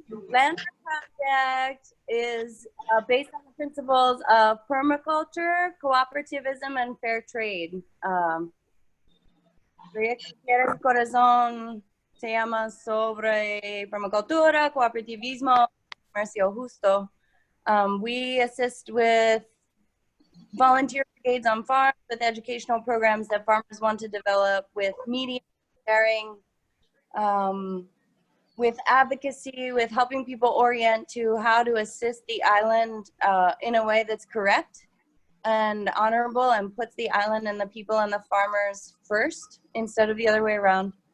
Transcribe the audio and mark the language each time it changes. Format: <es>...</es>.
<en>Land Project is based on the principles of permaculture, cooperativism, and fair trade.</en> <es>Proyecto Tierra y Corazón se llama sobre permacultura, cooperativismo, comercio justo.</es> <en>We assist with volunteer brigades on farms, with educational programs that farmers want to develop, with media sharing, with advocacy, with helping people orient to how to assist the island in a way that's correct and honorable and puts the island and the people and the farmers first instead of the other way around.</en>